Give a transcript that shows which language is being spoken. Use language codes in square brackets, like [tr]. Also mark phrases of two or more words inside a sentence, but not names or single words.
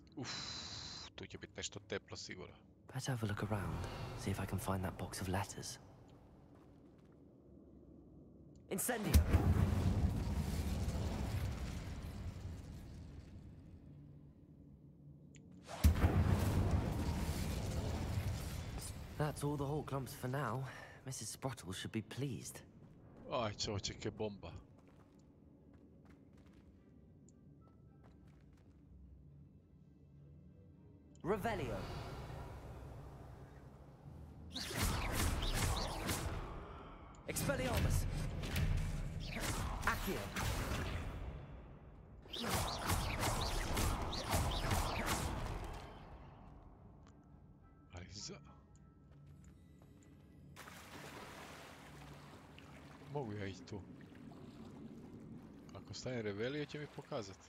[bs] Tu će biti nešto teplo sigurno. [en] Better have a look around, see if I can find that box of letters. Incendio! That's all the whole clumps for now. Mrs. Sprottle should be pleased. [bs] Aj, čovječe, ke bomba. Revelio. Expelliarmus. Accio. Ali mogu ja ići tu. Ako stane Revelio će mi pokazati.